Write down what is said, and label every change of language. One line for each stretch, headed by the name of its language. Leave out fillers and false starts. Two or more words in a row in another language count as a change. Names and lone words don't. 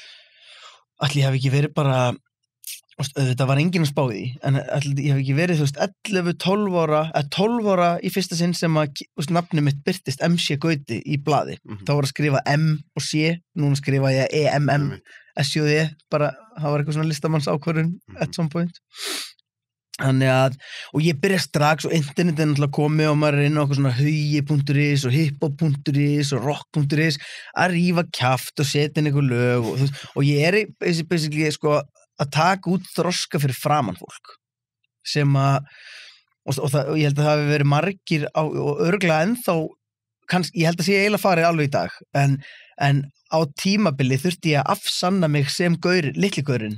Icelandic: Ætli ég hef ekki verið bara þetta var enginn að spá í en ætli ég hef ekki verið, þú veist, 12 ára í fyrsta sinn sem að nafnið mitt birtist MC Gauti í blaði. Þá var að skrifa M og C, núna skrifa ég EMM SJD, bara, það var eitthvað svona listamanns ákvörðun
English: at some point.
Icelandic: Þannig að, og ég byrja strax og internet náttúrulega komið og maður er inn á eitthvað svona hugi.is og hiphop.is og rock.is að rífa kjaft og setja inn eitthvað lög og ég er basically sko að taka út þroska fyrir framan fólk sem að og ég held að það hafi verið margir og örugglega ennþá kannski, ég held að sé eiginlega farið alveg í dag en á tímabili þurfti ég að afsanna mig sem litli gaurinn